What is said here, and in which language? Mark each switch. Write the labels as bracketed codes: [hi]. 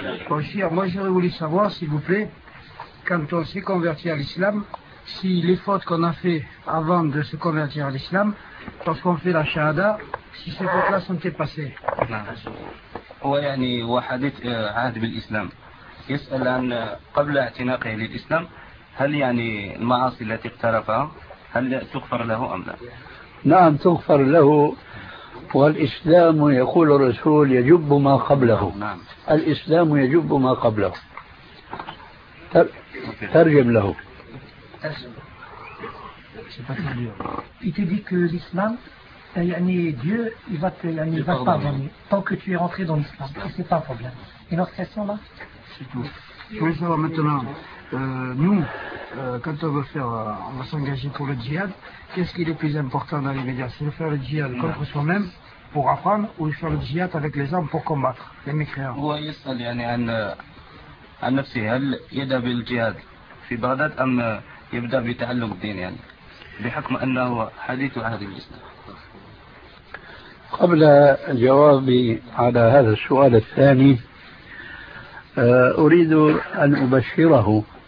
[fr] Monsieur, moi je voulais savoir s'il vous plaît, quand on s'est converti à l'islam, si les fautes qu'on a fait avant de se convertir à l'islam, lorsqu'on fait la shahada, si ces fautes-là sont effacées. [ar] هو يعني وحديث عهد بالإسلام يسأل عن قبل اعتناقه للإسلام، هل يعني المعاصي التي اقترفها هل تغفر له أم لا؟ نعم تغفر له، والإسلام يقول الرسول يجب ما قبله. نعم. الإسلام يجب ما قبله. ترجم له. [fr] C'est pas très dur. Il te dit que l'islam, Dieu, il va te, il va pardonner tant que tu es rentré dans l'islam. Et c'est pas un problème. Et notre question là? C'est tout. Je voulais savoir maintenant, nous, quand on veut faire, on va s'engager pour le djihad, qu'est-ce qui est le plus important dans l'immédiat? C'est de faire le djihad contre soi-même pour apprendre, ou de faire le djihad avec les hommes pour combattre les mécréants? Oui, c'est ça, il y a le djihad [ar] في بغداد أم يبدأ بتعلم الدين، يعني بحكم أنه حديث عهد الإسلام. قبل جوابي على هذا السؤال الثاني، أريد أن أبشره